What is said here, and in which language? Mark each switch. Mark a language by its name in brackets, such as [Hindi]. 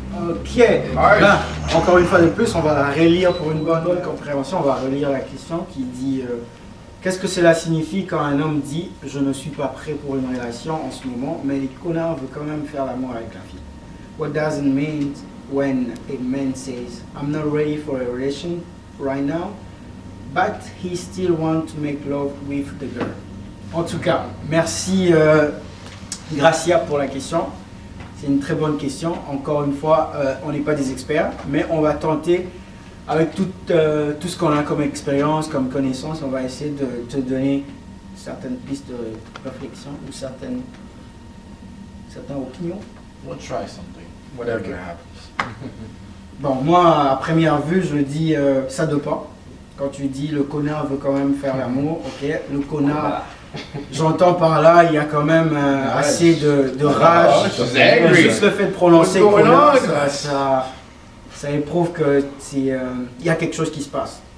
[French] Ok, encore une fois de plus, on va la relire pour une bonne compréhension. On va relire la question qui dit qu'est-ce que cela signifie quand un homme dit « Je ne suis pas prêt pour une relation en ce moment, mais le connard veut quand même faire l'amour avec la fille ». [English] What does it mean when a man says « I'm not ready for a relation right now, but he still wants to make love with the girl ». [French] En tout cas, merci Gracia pour la question. C'est une très bonne question. Encore une fois, on n'est pas des experts, mais on va tenter, avec tout ce qu'on a comme expérience, comme connaissance, on va essayer de te donner certaines pistes de réflexion ou certaines opinions. [English] We'll try something, whatever happens. [French] Bon, moi, à première vue, je dis ça dépend. Quand tu dis le connard veut quand même faire l'amour, ok, le connard, j'entends par là, il y a quand même assez de rage. Juste le fait de prononcer connard, ça éprouve que il y a quelque chose qui se passe.